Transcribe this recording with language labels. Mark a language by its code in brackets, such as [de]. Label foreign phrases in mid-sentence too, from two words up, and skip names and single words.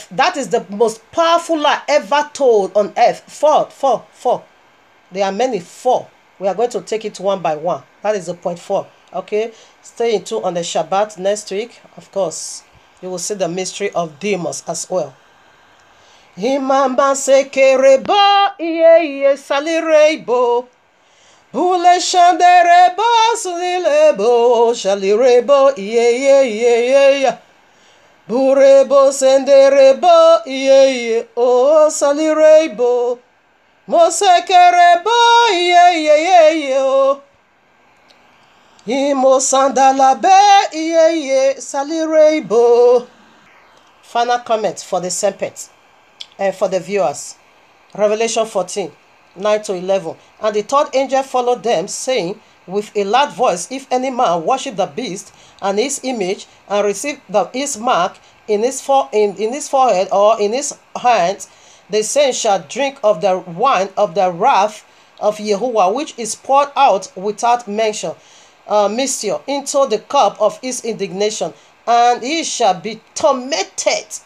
[en] That is the most powerful lie ever told on Earth. Four. There are many. 4. We are going to take it one by one. That is the point 4. Okay, stay tuned on the Shabbat next week. Of course, you will see the mystery of demons as well. Imamba sekereba iye salirebo. Bule shanderebo sulilebo shalirebo iye. Burebo senderebo iye o salirebo. Mosekerebo iye o. Imo sandalabe iye salirebo. Final comment for the serpent and for the viewers. Revelation 14, 9-11. And the third angel followed them, saying with a loud voice, if any man worship the beast and his image, and receive his mark in his forehead or in his hands, the same shall drink of the wine of the wrath of Yahuwah, which is poured out without measure, into the cup of his indignation, and he shall be tormented